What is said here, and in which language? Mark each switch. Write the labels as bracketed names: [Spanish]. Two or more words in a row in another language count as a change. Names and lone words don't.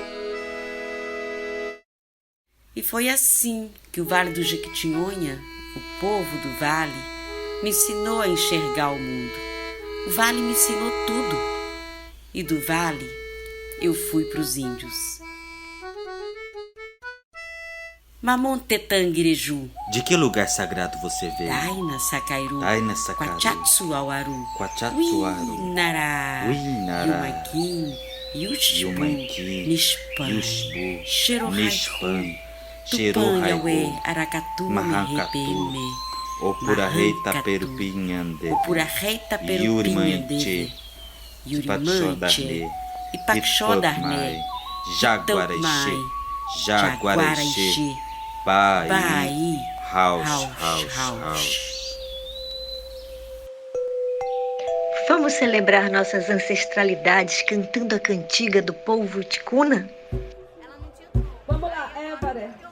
[Portuguese] E foi assim que o Vale do Jequitinhonha, o povo do Vale, me ensinou a enxergar o mundo. O Vale me ensinou tudo. E do Vale eu fui pros índios. Mamontetanguireju. De que lugar sagrado você veio? Taina Sakairu. Taina Sakairu. Quachatsu Auaru. Quachatsu Auaru. Uinará. Uinará. Yumaquim. Yushbu. Nishpan. Yushbu. Xerohaihu. Xerohaihu. Aracatu. Mahakatu. Opurahei Taperupinhande. Opurahei Taperupinhande. Yurimanche. Ipaxodarné. Jaguarexê. Jaguarexê. Bahia. House. Vamos celebrar nossas ancestralidades cantando a cantiga do povo ticuna? Vamos lá, Évaré.